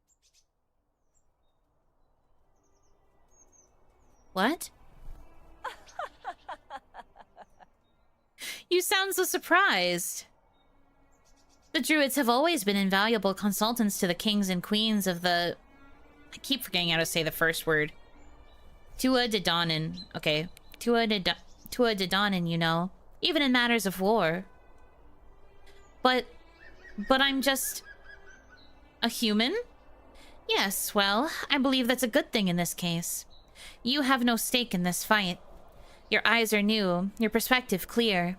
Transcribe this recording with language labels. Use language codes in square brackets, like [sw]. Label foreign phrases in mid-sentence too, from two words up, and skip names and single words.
[en] What? You sound so surprised. The Druids have always been invaluable consultants to the kings and queens of the... I keep forgetting how to say the first word. Tua de Donin. Okay. Tua de Donin, you know. Even in matters of war. But I'm just... a human? Yes, well, I believe that's a good thing in this case. You have no stake in this fight. Your eyes are new, your perspective clear.